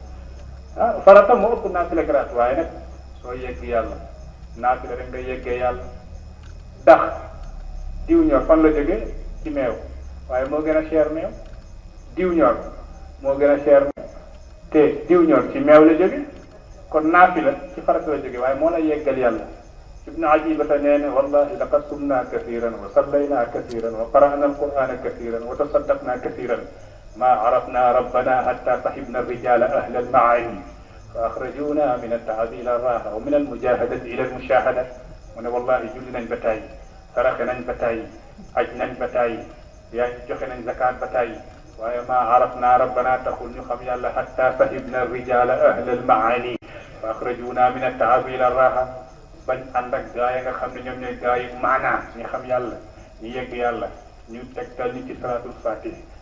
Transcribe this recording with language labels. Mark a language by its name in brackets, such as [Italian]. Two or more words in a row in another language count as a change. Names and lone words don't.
[Wolof] farata moo ëpp naafila grade waaye nag soo yegg yàlla naafila rek ngay yeggee yàlla ndax diw ñor fan la jógee ci meew waaye moo gën a cher meew diw ñor moo gën a cher meew te diw ñor ci meew la jóge kon naafila ci farata la jóge waaye moo la yeggal yàlla ibnu ajibata nee ne [Arabic] والله لقد صمنا كثيرا وصلينا كثيرا وقرأنا القرآن كثيرا وتصدقنا كثيرا ما عرفنا ربنا حتى صحبنا رجالا أهل المعاني فأخرجونا من التعب إلى الراحة ومن المجاهدة إلى [Wolof] almushahada mu ne wallahi julli nañ ba tàyyi saraxe nañ ba tàyyi aj nañ ba tàyyi yaa joxe nañ zakat ba tàyyi waaye [Arabic] ما عرفنا ربنا [Wolof] taxul ñu xam yàlla [Arabic] حتى صحبنا رجالا أهل المعاني فأخرجونا من التعب إلى الراحة [Wolof] bañ ànd ak gaa yi nga xam ne ñoom ñooy gaa yi maanaa ñi xam yàlla ñu yegg yàlla ñu tegtal ñu ci [Arabic] صلاة الفاتح